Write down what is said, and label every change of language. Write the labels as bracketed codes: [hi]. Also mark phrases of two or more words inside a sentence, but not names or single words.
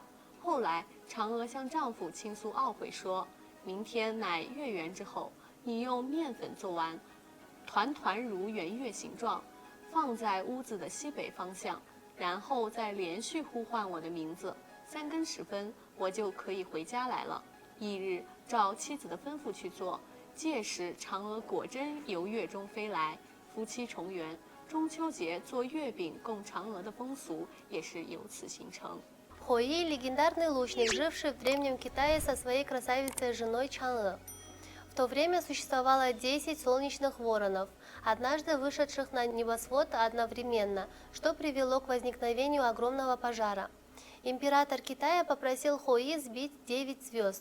[zh] 后来，嫦娥向丈夫倾诉懊悔说：“明天乃月圆之后，你用面粉做完，团团如圆月形状，放在屋子的西北方向，然后再连续呼唤我的名字，3更时分，我就可以回家来了。” 翌日，照妻子的吩咐去做。届时，嫦娥果真由月中飞来，夫妻重圆。中秋节做月饼供嫦娥的风俗也是由此形成。 [ru] Хуи – легендарный лучник, живший в древнем Китае со своей красавицей женой Чанле. В то время существовало 10 солнечных воронов, однажды вышедших на небосвод одновременно, что привело к возникновению огромного пожара. Император Китая попросил Хуи сбить 9 звезд.